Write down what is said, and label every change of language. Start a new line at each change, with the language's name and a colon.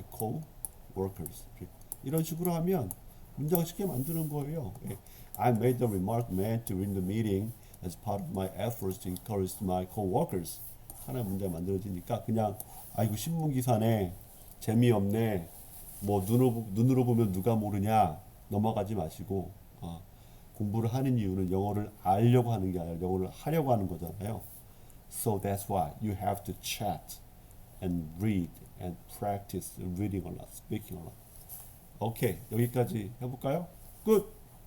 Korean: co-workers 이런 식으로 하면 문장을 쉽게 만드는 거예요.
English: I made the remark meant during the meeting as part of my efforts to encourage my co-workers.
Korean: 하나의 문장 만들어지니까 그냥 이거 신문 기사네 재미없네 뭐 눈으로 보면 누가 모르냐 넘어가지 마시고 공부를 하는 이유는 영어를 알려고 하는 게 아니라 영어를 하려고 하는 거잖아요.
English: So that's why you have to chat and read and practice reading a lot, speaking a lot.
Korean: 오케이, 여기까지 해볼까요? 끝!